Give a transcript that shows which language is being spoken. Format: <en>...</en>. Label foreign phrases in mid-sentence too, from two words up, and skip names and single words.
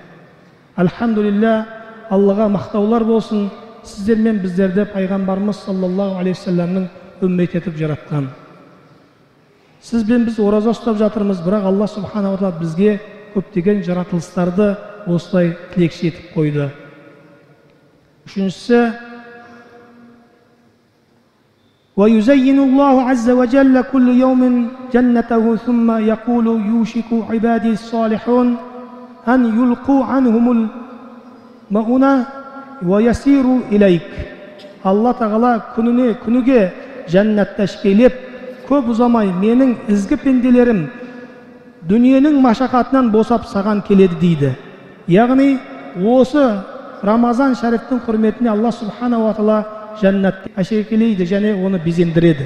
<kk>Альхамдулилля, Аллаға мақтаулар болсын, сіздер мен біздерді пайғамбарымыз</kk> <ar>صلى الله عليه وسلم</ar> <kk>үммет етіп жаратқан. Сіз бен біз ораза ұстап жатырмыз, бірақ Алла</kk> <ar>سبحانه وتعالى</ar> <kk>бізге көптеген жаратылыстарды осылай тілекші етіп қойды. Үшіншісі,</kk> <ar>وَيُزَيِّنُ اللَّهُ عَزَّ وَجَلَّ كُلُّ يَوْمٍ جَنَّتَهُ ثُمَّ يَقُولُ يُوشِكُ عِبَادِي الصَّالِحُونَ أَنْ يُلْقُوا عَنْهُمُ الْمَؤُونَةَ وَيَسِيرُوا إِلَيْكَ.</ar> <kk>Алла Тағала күніге жәннатта шкелеп, көп ұзамай менің ізгі пенделерім дүниенің машақатынан босап саған келеді дейді. Яғни осы Рамазан шәріфтің құрметіне Алла</kk> <ar>سبحانه وتعالى</ar> <kk>жәннатты әшекелейді және оны безендіреді.</kk>